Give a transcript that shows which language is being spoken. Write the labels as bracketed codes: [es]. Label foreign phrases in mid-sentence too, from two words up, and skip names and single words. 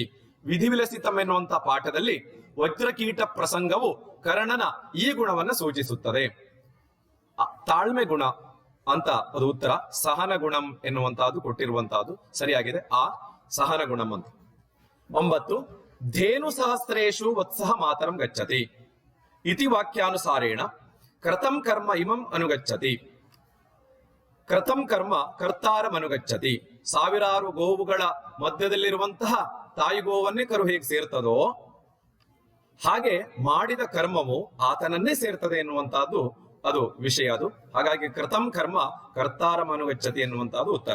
[kn] ವಿಧಿವಿಲಸಿತಂ ಎನ್ನುವಂತಹ ಪಾಠದಲ್ಲಿ ವಜ್ರಕೀಟ ಪ್ರಸಂಗವು ಕರ್ಣನ ಈ ಗುಣವನ್ನ ಸೂಚಿಸುತ್ತದೆ. ತಾಳ್ಮೆ ಗುಣ ಅಂತ ಅದು ಉತ್ತರ. [sa] ಸಹನ ಗುಣಂ [kn] ಎನ್ನುವಂತಹದ್ದು ಕೊಟ್ಟಿರುವಂತಹದ್ದು ಸರಿಯಾಗಿದೆ. [sa] ಆ ಸಹನ ಗುಣಂ ಅಂತ. 9 ಧೇನು ಸಹಸ್ರೇಶು ವತ್ಸಹ ಮಾತರಂ ಗಚ್ಚತಿ. ಇತಿ ವಾಕ್ಯಾನುಸಾರೇಣ ಕೃತಂ ಕರ್ಮ ಇಮಂ ಅನುಗಚ್ಚತಿ. ಕೃತಂ ಕರ್ಮ ಕರ್ತಾರಂ ಅನುಗಚ್ಚತಿ. [kn] ಸಾವಿರಾರು ಗೋವುಗಳ ಮಧ್ಯದಲ್ಲಿರುವಂತಹ ತಾಯಿ ಗೋವನ್ನೇ ಕರು ಹೇಗೆ ಸೇರ್ತದೋ ಹಾಗೆ ಮಾಡಿದ ಕರ್ಮವು ಆತನನ್ನೇ ಸೇರ್ತದೆ ಎನ್ನುವಂತಹದ್ದು ಅದು ವಿಷಯ. ಅದು ಹಾಗಾಗಿ [sa] ಕೃತಂ ಕರ್ಮ ಕರ್ತಾರಂ ಅನುಗಚ್ಚತಿ [kn] ಎನ್ನುವಂತಹದ್ದು ಉತ್ತರ.